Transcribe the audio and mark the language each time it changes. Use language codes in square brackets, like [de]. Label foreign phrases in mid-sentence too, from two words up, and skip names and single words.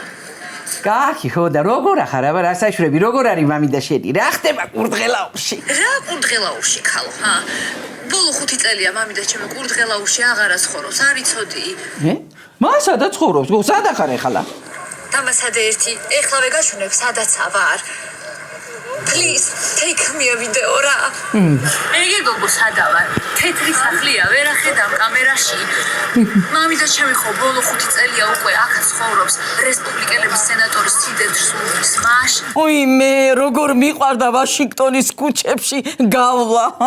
[ka] კახი, ხო და როგორ ახარ, აბა რა საშვრები, როგორ არის მამი და შენი? რა ხდება კურდღელაურში? რა კურდღელაურში ხალო, ჰა? ბოლო 5 წელია მამი და ჩემი კურდღელაურში აღარა ცხოვრობს, არ იცოდი. მას სადაც ცხოვრობს, სად ახარ ეხლა? დამასადე ერთი, ეხლავე გაჩვენებ სადაც ავარ. [en] Please, take me a video რა. [ka] ეგე გოგო სადავარ? თეთრი სახლია, ვერ ახედავ კამერაში. მამი და ჩემი ხო ბოლო 5 წელია უკვე აქაც ცხოვრობს, რესპუბლიკელების სენატორის სიდედის სულის მაშ. ой, მე როგორ მიყვარდა ვაშინგტონის ქუჩებში გავლა, ჰა?